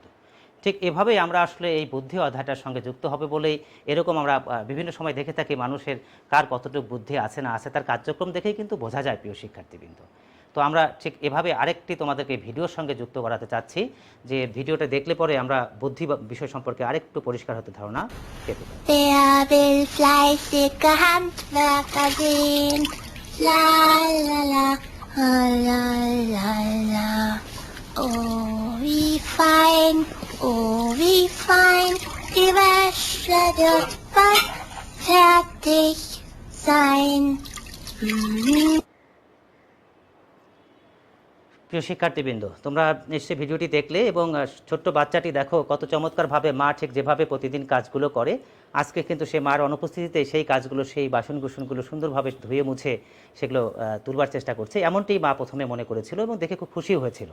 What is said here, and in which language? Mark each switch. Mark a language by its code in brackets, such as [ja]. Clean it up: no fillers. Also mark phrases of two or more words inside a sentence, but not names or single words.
[bn] ঠিক এভাবেই আমরা আসলে এই বুদ্ধি অধ্যায়টার সঙ্গে যুক্ত হবে বলেই এরকম আমরা বিভিন্ন সময় দেখে থাকি মানুষের কার কতটুকু বুদ্ধি আছে না আছে তার কার্যক্রম দেখেই কিন্তু বোঝা যায় প্রিয় শিক্ষার্থীবৃন্দ। তো আমরা ঠিক এভাবে আরেকটি তোমাদেরকে ভিডিওর সঙ্গে যুক্ত করাতে চাচ্ছি, যে ভিডিওটা দেখলে পরে আমরা বুদ্ধি বিষয় সম্পর্কে আরেকটু পরিষ্কার হতে ধারণা পেতে পারি। [de] Wer will fleißige Handwerker sehen? La la la, la la la. Oh, wie fein, oh, wie fein, die Wäsche wird bald fertig sein. [bn] প্রিয় শিক্ষার্থীবৃন্দ, তোমরা নিশ্চয়ই ভিডিওটি দেখলে, এবং ছোট্ট বাচ্চাটি দেখো কত চমৎকারভাবে মা ঠিক যেভাবে প্রতিদিন কাজগুলো করে, আজকে কিন্তু সে মার অনুপস্থিতিতে সেই কাজগুলো, সেই বাসনকুসনগুলো সুন্দরভাবে ধুয়ে মুছে সেগুলো তুলবার চেষ্টা করছে, এমনটি মা প্রথমে মনে করেছিল এবং দেখে খুব খুশি হয়েছিল।